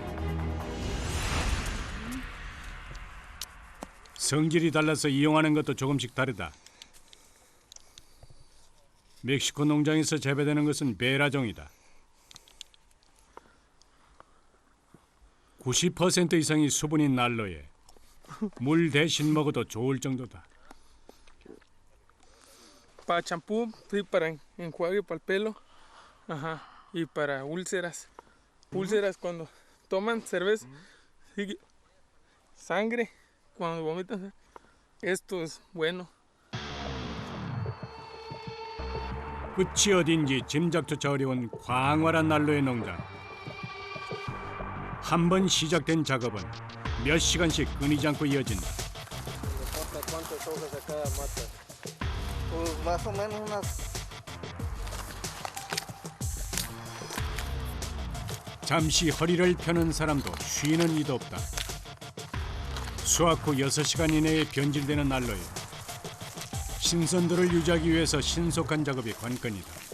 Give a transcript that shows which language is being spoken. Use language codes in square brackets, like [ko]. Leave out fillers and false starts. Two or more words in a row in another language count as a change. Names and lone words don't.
[ko] 성질이 달라서 이용하는 것도 조금씩 다르다. 멕시코 농장에서 재배되는 것은 베라종이다. 90% 이상이 수분인 알로에. 물 대신 먹어도 좋을 정도다. [es] Para champú, sí, para enjuague para el pelo, ajá, y para úlceras. Úlceras cuando toman cerveza, sí, sangre, cuando vomitan, esto es bueno. [ko] 끝이 어딘지 짐작조차 어려운 광활한 알로에 농장. 한 번 시작된 작업은 몇 시간씩 끊이지 않고 이어진다. [es] Pues más o menos unas [ko] 잠시 허리를 펴는 사람도 쉬는 이도 없다. 수확 후 6시간 이내에 변질되는 난로에 신선도를 유지하기 위해서 신속한 작업이 관건이다.